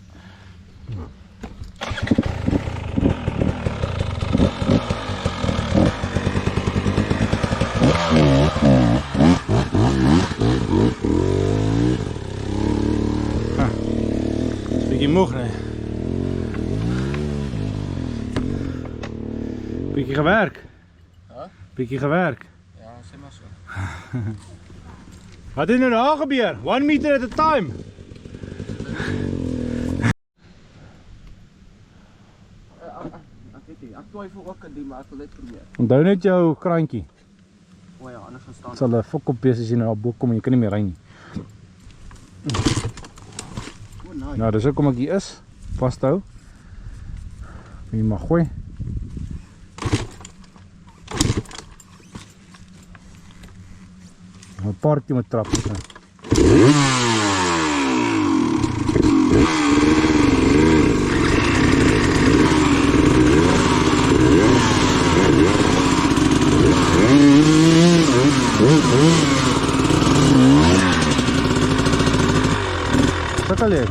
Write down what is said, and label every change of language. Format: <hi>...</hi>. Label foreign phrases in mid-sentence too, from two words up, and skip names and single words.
<af>Bietjie moeg nee. Bietjie gewerk. Huh? Bietjie gewerk. Ja, sê maar so. Wat het nou daar gebeur?</af> <en>1 meter at a time.</en> <af>Ek twyfel ook aan die, maar ek wil net probeer. Onthou net jou kraantjie. O ja, anders gaan staan. Dit sal 'n fok op wees as jy nou op bo kom en jy kan nie meer ry nie. O nice. Nou, dis hoekom ek hier is. Vashou. Jy mag gooi.</af> <nl>Een paardje met trap. Dat al leuk.</nl>